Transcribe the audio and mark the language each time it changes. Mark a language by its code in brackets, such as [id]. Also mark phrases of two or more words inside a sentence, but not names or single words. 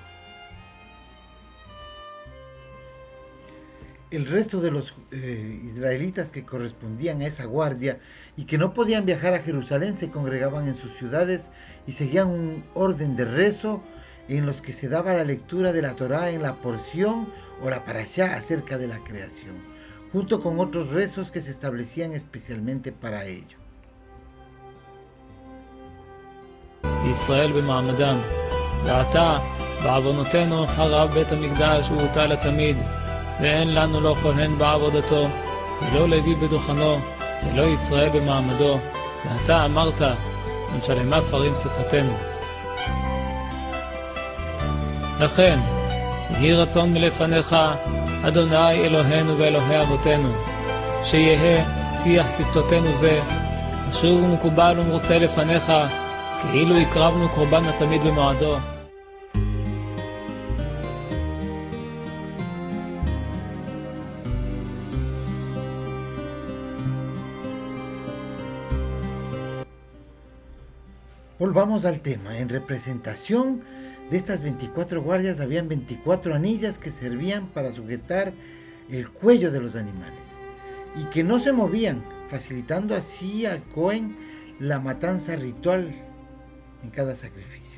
[es] El resto de los israelitas que correspondían a esa guardia y que no podían viajar a Jerusalén se congregaban en sus ciudades y seguían un orden de rezo en los que se daba la lectura de la Torá en la porción o la parashá acerca de la creación, junto con otros rezos que se establecían especialmente para ello. [he] ישראל במעמדם, ועתה בעוונותינו חרב בית המקדש והוטל לתמיד, ואין לנו לא כהן בעבודתו, ולא לוי בדוכנו, ולא ישראל במעמדו, ואתה אמרת, ונשלמה פרים שפתנו. לכן, יהי רצון מלפניך, אדוני אלוהינו ואלוהי אבותינו, שיהא שיח שפתותינו זה, אשר ומקובל ומרוצה לפניך, כאילו הקרבנו קורבן התמיד במועדו. [es] Volvamos al tema. En representación de estas 24 guardias habían 24 anillas que servían para sujetar el cuello de los animales y que no se movían, facilitando así al Cohen la matanza ritual en cada sacrificio.